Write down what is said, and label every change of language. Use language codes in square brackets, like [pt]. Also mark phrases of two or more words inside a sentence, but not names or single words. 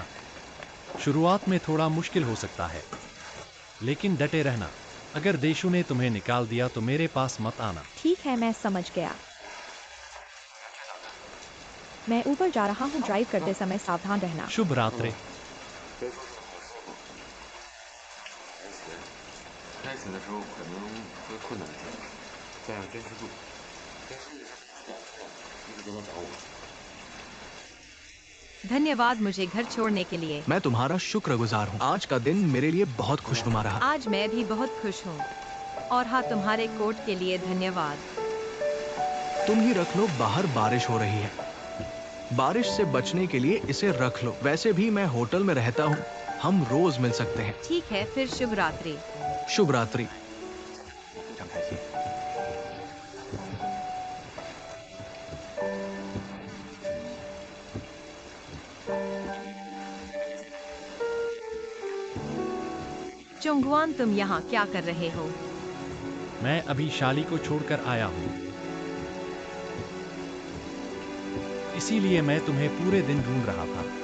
[hi] शुरुआत में थोड़ा मुश्किल हो सकता है, लेकिन डटे रहना। अगर देशु ने तुम्हें निकाल दिया तो मेरे पास मत आना। ठीक है, मैं समझ गया। मैं ऊपर जा रहा हूँ। ड्राइव करते समय सावधान रहना। शुभ रात्रि। [zh] 开始的时候可能会困难一些，但要坚持住。但是一直都能找我。 [hi] धन्यवाद मुझे घर छोड़ने के लिए। मैं तुम्हारा शुक्रगुजार हूँ। आज का दिन मेरे लिए बहुत खुशनुमा रहा। आज मैं भी बहुत खुश हूँ। और हाँ, तुम्हारे कोट के लिए धन्यवाद। तुम ही रख लो, बाहर बारिश हो रही है। बारिश से बचने के लिए इसे रख लो। वैसे भी मैं होटल में रहता हूँ, हम रोज मिल सकते हैं। ठीक है, फिर शुभ रात्रि। शुभ रात्रि। [zh] 非常开心。 [hi] चोंगवान, तुम यहाँ क्या कर रहे हो? मैं अभी शाली को छोड़कर आया हूँ, इसीलिए मैं तुम्हें पूरे दिन ढूंढ रहा था।